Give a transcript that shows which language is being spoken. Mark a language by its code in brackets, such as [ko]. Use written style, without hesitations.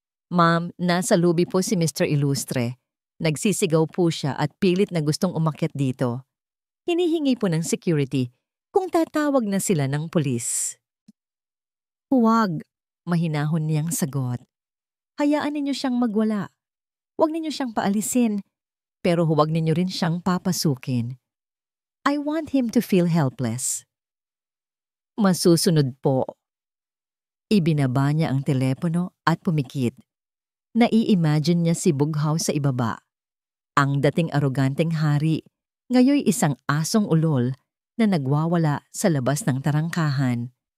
[tl] "Ma'am, nasa lobby po si Mr. Illustre. Nagsisigaw po siya at pilit na gustong umakyat dito. Hinihingi po ng security kung tatawag na sila ng pulis." "Huwag," mahinahon niyang sagot. "Hayaan ninyo siyang magwala. Huwag ninyo siyang paalisin, pero huwag ninyo rin siyang papasukin. [en] I want him to feel helpless." [tl] "Masusunod po." Ibinaba niya ang telepono at pumikit. Nai-imagine niya si Bughaw sa ibaba. Ang dating aroganteng hari, ngayoy isang asong ulol na nagwawala sa labas ng tarangkahan.